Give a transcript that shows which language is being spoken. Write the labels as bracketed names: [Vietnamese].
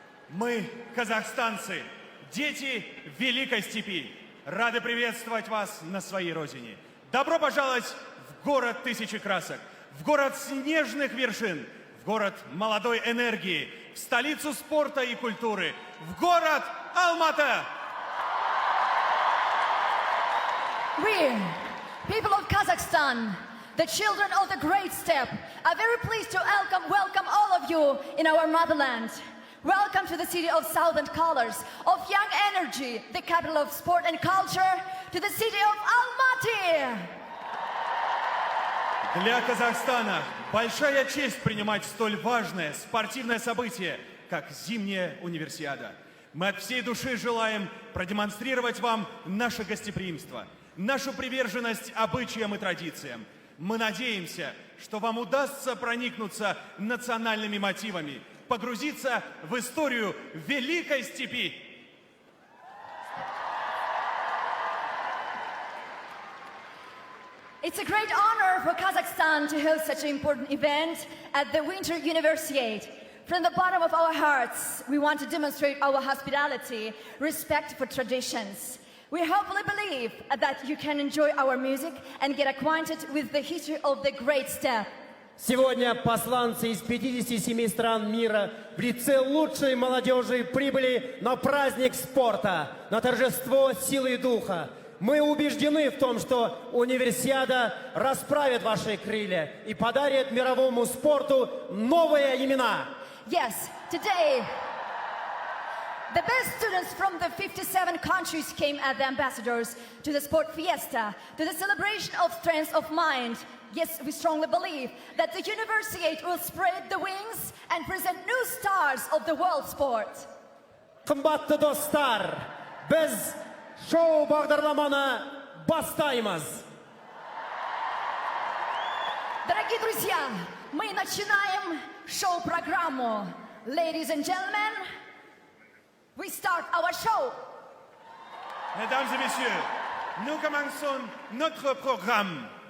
[Russian] Мы, казахстанцы, дети Великой Степи, рады приветствовать вас на своей родине. Добро пожаловать в город тысячи красок, в город снежных вершин, в город молодой энергии, в столицу спорта и культуры, в город Almaty. [English] We, people of Kazakhstan, the children of the Great Steppe, are very pleased to welcome all of you in our motherland. Welcome to the city of southern colors, of young energy, the capital of sport and culture, to the city of Almaty. [Russian] Для Казахстана большая честь принимать столь важное спортивное событие, как зимняя универсиада. Мы от всей души желаем продемонстрировать вам наше гостеприимство, нашу приверженность обычаям и традициям. Мы надеемся, что вам удастся проникнуться национальными мотивами, погрузиться в историю Великой Степи. [English] It's a great honor for Kazakhstan to host such an important event at the Winter Universiade. From the bottom of our hearts, we want to demonstrate our hospitality, respect for traditions. We hopefully believe that you can enjoy our music and get acquainted with the history of the Great Steppe. [Russian] Сегодня посланцы из 57 стран мира в лице лучшей молодежи прибыли на праздник спорта, на торжество силы духа. Мы убеждены в том, что универсиада расправит ваши крылья и подарит мировому спорту новые имена. [English] Yes, today, the best students from the 57 countries came as the ambassadors to the sport fiesta, to the celebration of strength of mind. Yes, we strongly believe that the Universiade will spread the wings and present new stars of the world sport. [Kazakh] Қымбатты достар, біз шоу бағдарламаны бастаймыз. [Russian] Дорогие друзья, мы начинаем шоу-программу. [English] Ladies and gentlemen, we start our show. [French] Mesdames et messieurs, nous commençons notre programme.